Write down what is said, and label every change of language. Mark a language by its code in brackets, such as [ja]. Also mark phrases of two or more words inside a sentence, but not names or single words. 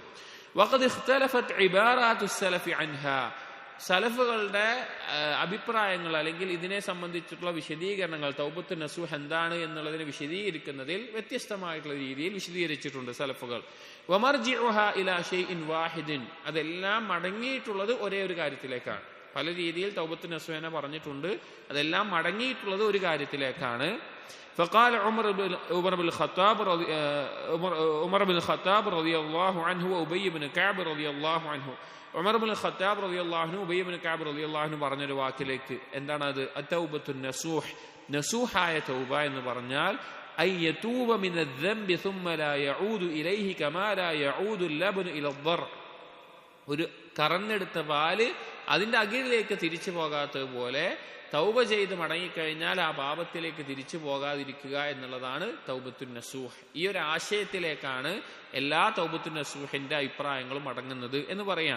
[ar] وقد اختلفت عبارات السلف عنها, [ml] സലഫുകളുടെ അഭിപ്രായങ്ങൾ അല്ലെങ്കിൽ ഇതിനെ സംബന്ധിച്ചിട്ടുള്ള വിശദീകരണങ്ങൾ, [ar] توبة نصوح [ml] എന്താണ് എന്നുള്ളതിനെ വിശദീകരിക്കുന്നതിൽ വ്യത്യസ്തമായിട്ടുള്ള രീതിയിൽ വിശദീകരിച്ചിട്ടുണ്ട് സലഫുകൾ. [ar] ومرجعها إلى شيء واحد, [ml] അതെല്ലാം മടങ്ങിയിട്ടുള്ളത് ഒരേ ഒരു കാര്യത്തിലേക്കാണ്. പല രീതിയിൽ [ar] توبة نصوح [ml] പറഞ്ഞിട്ടുണ്ട്, അതെല്ലാം മടങ്ങിയിട്ടുള്ളത് ഒരു കാര്യത്തിലേക്കാണ്. [ar] فقال عمر بن الخطاب رضي الله عنه وأبي بن كعب رضي الله عنه, [ml] ഉമർ ഇബ്നുൽ ഖത്താബ് [ar] رضي الله عنه [ml] ഉബയ്യ് ഇബ്നു കഅബ് [ar] رضي الله عنه [ml] പറഞ്ഞൊരു വാക്കിലേക്ക്, എന്താണ് അത്? [ar] التوبة النصوح, [ml] നസൂഹായ തൗബ എന്ന് പറഞ്ഞാൽ [ar] أن يتوب من الذنب ثم لا يعود إليه كما لا يعود اللبن إلى الضر, [ml] ഒരു കറന്നെടുത്ത പാല് അതിന്റെ അകിടിലേക്ക് തിരിച്ചു പോകാത്തതുപോലെ തൗബ ചെയ്ത് മടങ്ങിക്കഴിഞ്ഞാൽ ആ പാപത്തിലേക്ക് തിരിച്ചു പോകാതിരിക്കുക എന്നുള്ളതാണ് [ar] توبة نصوح. [ml] ഈ ഒരു ആശയത്തിലേക്കാണ് എല്ലാ [ar] توبة نصوح [ml] അഭിപ്രായങ്ങളും അടങ്ങുന്നത് എന്ന് പറയാം.